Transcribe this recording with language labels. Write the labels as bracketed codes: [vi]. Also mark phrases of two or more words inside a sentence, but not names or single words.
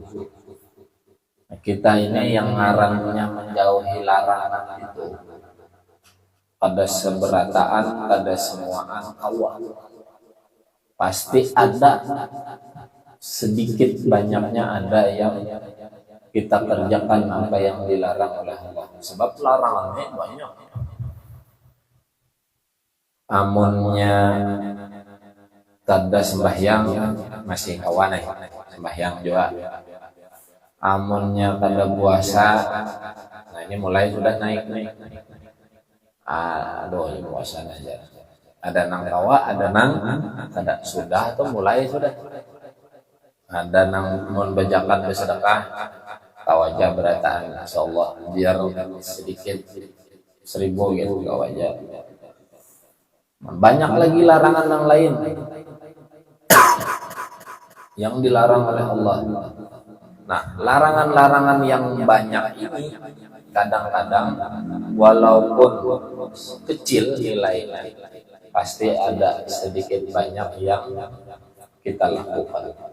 [id] Kita ini yang ngarannya menjauhi larangan itu pada seberataan, pada semuaan awal pasti ada sedikit banyaknya ada yang kita kerjakan apa yang dilarang oleh Allah sebab larangannya banyak [bjn] amunnya tada sembahyang masih kawan sembahyang juga amunnya kada puasa nah ini mulai sudah naik aduh ini puasa aja ada nang kawa ada nang kada sudah atau mulai sudah ada nang mun bejakan bersedekah kawaja berataan insyaallah biar sedikit 1000 gitu kawaja banyak lagi larangan yang lain yang dilarang oleh Allah. [id] Nah, larangan-larangan yang banyak ini kadang-kadang walaupun kecil nilainya pasti ada sedikit banyak yang kita lakukan.